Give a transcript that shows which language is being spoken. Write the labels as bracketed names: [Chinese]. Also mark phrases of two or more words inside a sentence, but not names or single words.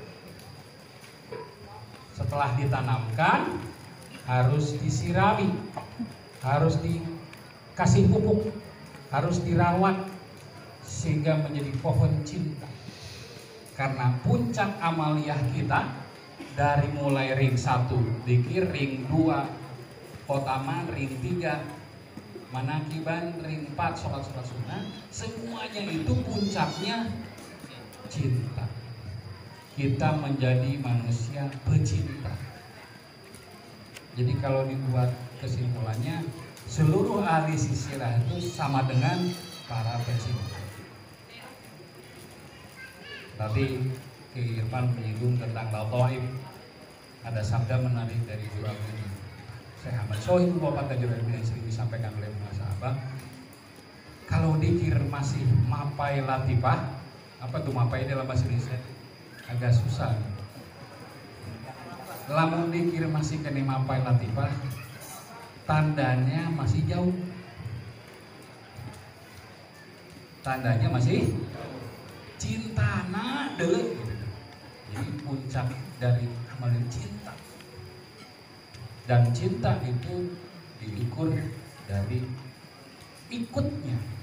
[Indonesian] Setelah ditanamkan, harus disirami, harus dikasih pupuk, harus dirawat sehingga menjadi pohon cinta. Karena puncak amaliyah kita dari mulai ring 1 dzikir, ring 2 khotaman, ring 3 manakiban, ring 4 sholat-sholat sunnah, semuanya itu puncaknya cinta. kita menjadi manusia pecinta. Jadi kalau dibuat kesimpulannya, seluruh ahli silsilah itu sama dengan para pecinta. Tadi Ki Irfan menyinggung tentang Lataif. Ada sabda menarik dari Juragan Syekh Ahmad Sohib Bapak Tajuddin yang sering disampaikan oleh para sahabat. Kalau dikir masih mapai latifah, apa tuh mapai dalam bahasa Indonesia? Agak susah. [Sundanese] Lamun dikir masih kena mapai latifah, [Indonesian] tandanya masih jauh. Tandanya masih cintana deh. Jadi puncak dari amal cinta. Dan cinta itu diukur dari ikutnya.